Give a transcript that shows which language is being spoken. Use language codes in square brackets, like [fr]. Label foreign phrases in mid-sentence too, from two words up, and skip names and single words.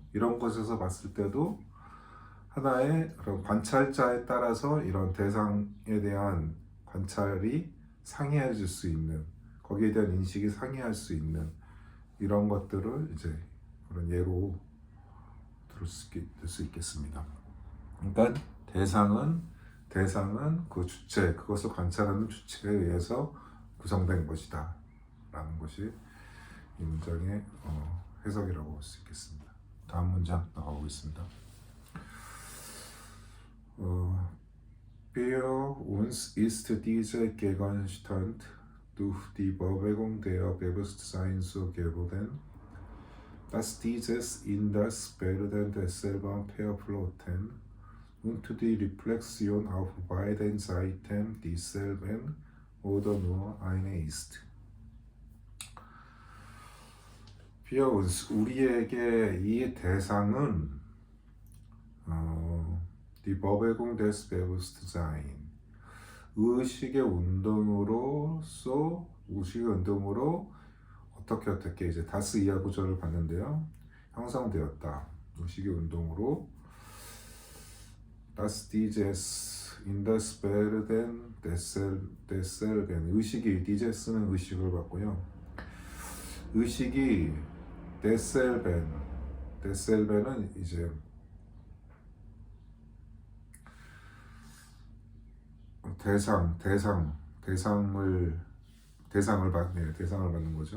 [ko] 이런 것에서 봤을 때도 하나의 그런 관찰자에 따라서 이런 대상에 대한 관찰이 상이해질 수 있는, 거기에 대한 인식이 상이할 수 있는 이런 것들을 이제 그런 예로 들 수 있겠습니다. 그러니까 대상은 그 주체, 그것을 관찰하는 주체에 의해서 구성된 것이다 라는 것이 이 문장의 해석이라고 볼 수 있겠습니다. 다음 문장 나가보겠습니다. [de] Für uns ist dieser Gegenstand durch die Bewegung der Bewusstsein so geworden, dass dieses in das Bilden desselben verflochten und die Reflexion auf beiden Seiten dieselben oder nur eine ist. Für uns, [ko] 우리에게 이 대상은 [de] die Bewegung des Bewusstsein, [ko] 의식의 운동으로 어떻게 이제 다스 이하 구조를 봤는데요. 형성되었다. 의식의 운동으로 [de] Das dieses in das Bilden desselben, [ko] 의식이 dieses는 의식을 봤고요. 의식이 desselben은 이제 대상을 받는 거죠.